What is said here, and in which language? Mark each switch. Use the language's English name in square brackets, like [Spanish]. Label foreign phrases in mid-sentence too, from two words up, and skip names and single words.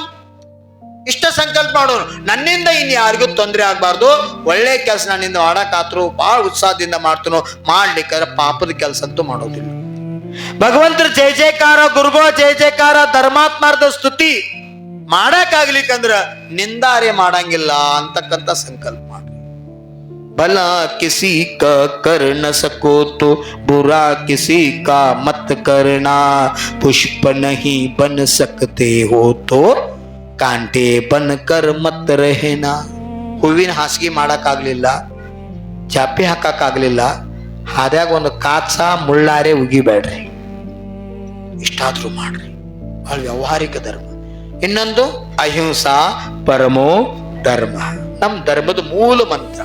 [Kannada] ಇಷ್ಟ ಸಂಕಲ್ಪ ಮಾಡೋನು, ನನ್ನಿಂದ ಇನ್ಯಾರಿಗೂ ತೊಂದರೆ ಆಗ್ಬಾರ್ದು, ಒಳ್ಳೆ ಕೆಲಸ ನನ್ನಿಂದ ಮಾಡಕ್ಕಾತ್ರು ಬಹಳ ಉತ್ಸಾಹದಿಂದ ಮಾಡ್ತನೋ, ಮಾಡ್ಲಿಕ್ಕಾದ್ರೆ ಪಾಪದ ಕೆಲಸ ಅಂತೂ ಮಾಡೋದಿಲ್ಲ. ಭಗವಂತರ ಜಯ ಜಯಕಾರ, ಗುರುಗಳ ಜಯ ಜಯಕಾರ, ಧರ್ಮಾತ್ಮಾರ್ಥ ಸ್ತುತಿ ಮಾಡಕ್ಕಾಗ್ಲಿಕ್ಕಂದ್ರ ನಿಂದಾರೆ ಮಾಡಂಗಿಲ್ಲ ಅಂತಕ್ಕಂಥ ಸಂಕಲ್ಪ ಮಾಡಿ. [Hindi] भला किसी का कर न सको तो बुरा किसी का मत करना, पुष्प नहीं बन सकते हो तो कांटे बनकर मत रहना. [Kannada] ಹೂವಿನ ಹಾಸಿಗೆ ಮಾಡಕ್ಕಾಗ್ಲಿಲ್ಲ, ಚಾಪೆ ಹಾಕಕ್ಕಾಗ್ಲಿಲ್ಲ, ಹಾದ್ಯಾಗ ಒಂದು ಕಾಚ ಮುಳ್ಳಾರೆ ಉಗಿಬೇಡ್ರಿ, ಇಷ್ಟಾದ್ರೂ ಮಾಡ್ರಿ. ಬಹಳ ವ್ಯಾವಹಾರಿಕ ಧರ್ಮ. ಇನ್ನೊಂದು [Sanskrit] ಅಹಿಂಸಾ ಪರಮೋ ಧರ್ಮ, [Kannada] ನಮ್ಮ ಧರ್ಮದ ಮೂಲ ಮಂತ್ರ.